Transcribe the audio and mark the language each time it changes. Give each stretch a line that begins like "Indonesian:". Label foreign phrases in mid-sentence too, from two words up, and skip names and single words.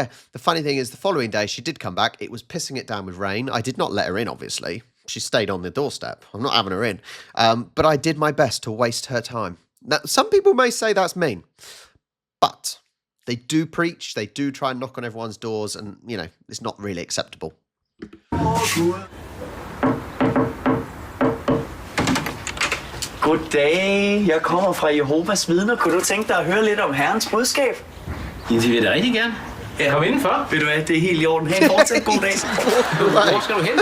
English: The funny thing is, the following day, she did come back. It was pissing it down with rain. I did not let her in, obviously. She stayed on the doorstep. I'm not having her in. But I did my best to waste her time. Now, some people may say that's mean, but they do preach. They do try and knock on everyone's doors, and, you know, it's not really acceptable.
Danish: Goddag, jeg kommer fra Jehovahs vidner. Kunne du tænke dig at høre lidt om Herrens budskab? Ja, det vil jeg da rigtig gerne. Ja. Kom indenfor. Ved du hvad, det er helt i orden. Ha' en fortsat god dag. Hvor skal du hen?